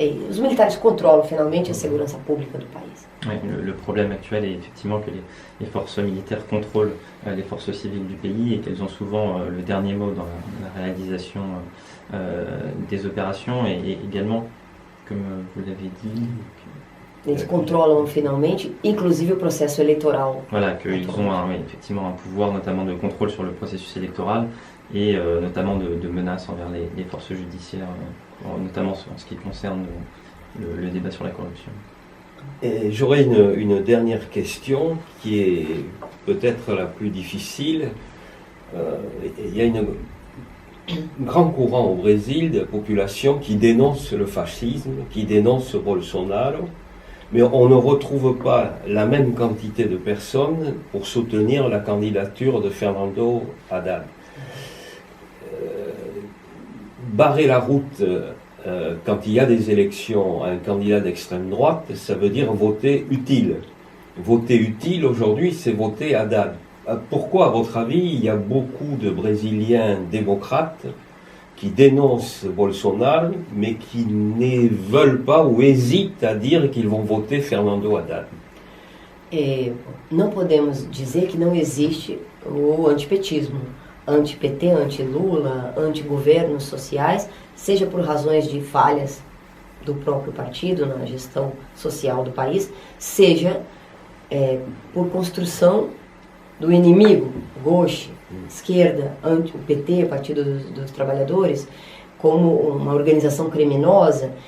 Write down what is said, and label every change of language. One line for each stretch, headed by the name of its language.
French: Et
Portuguese: os militares
French: contrôlent finalement la sécurité publique du pays. Oui, le problème actuel est effectivement que les forces militaires contrôlent les forces civiles du pays et qu'elles ont souvent le dernier mot dans la réalisation des opérations, et également, comme vous l'avez dit...
Portuguese: Eles controlam finalmente, inclusive o processo eleitoral.
French: Voilà, qu'ils ont effectivement un pouvoir notamment de contrôle sur le processus électoral et notamment de menaces envers les forces judiciaires, notamment en ce qui concerne le débat sur la corruption. J'aurais une dernière question qui est peut-être la plus difficile. Il y a grand courant au Brésil de population qui dénonce le fascisme, qui dénonce Bolsonaro, mais on ne retrouve pas la même quantité de personnes pour soutenir la candidature de Fernando Haddad. Barrer la route quand il y a des élections à un candidat d'extrême droite, ça veut dire voter utile. Voter utile aujourd'hui, c'est voter Haddad. Pourquoi, à votre avis, il y a beaucoup de Brésiliens démocrates qui dénoncent Bolsonaro, mais qui ne veulent pas ou hésitent à dire qu'ils vão voter Fernando Haddad?
Portuguese: Não podemos dizer que não existe o antipetismo. Anti-PT, anti-Lula, anti-governos sociais, seja por razões de falhas do próprio partido na gestão social do país, seja por construção do inimigo, gauche, esquerda, o PT, Partido dos Trabalhadores, como uma organização criminosa.